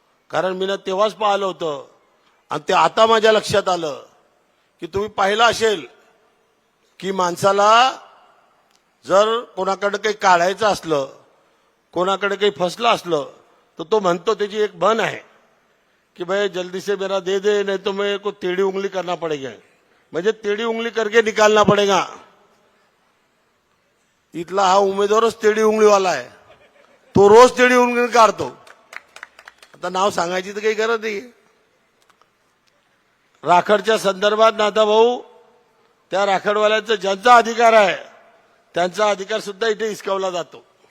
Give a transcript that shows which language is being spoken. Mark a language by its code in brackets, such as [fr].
[mr] कारण मी तेव्हाच पाहिलं होतं आणि ते आता माझ्या लक्षात आलं की तुम्ही पाहिलं असेल की माणसाला जर कोणाकडे काही काढायचं असलं, कोणाकडे काही फसलं असलं तर तो म्हणतो, त्याची एक म्हण आहे [hi] कि भाई जल्दी से मेरा दे दे, नहीं तो मेरे को टेढ़ी उंगली करना पड़ेगा, मुझे टेढ़ी उंगली करके निकालना पड़ेगा. [mr] इथला हा उमेदवारच टेढ़ी उंगलीवाला आहे, तो रोज टेढ़ी उंगली काढतो. आता नाव सांगायची तर काही गरज नाही. राखडच्या संदर्भात नाथा भाऊ, त्या राखडवाल्यांचा ज्यांचा अधिकार आहे त्यांचा अधिकार सुद्धा इथे हिसकावला जातो.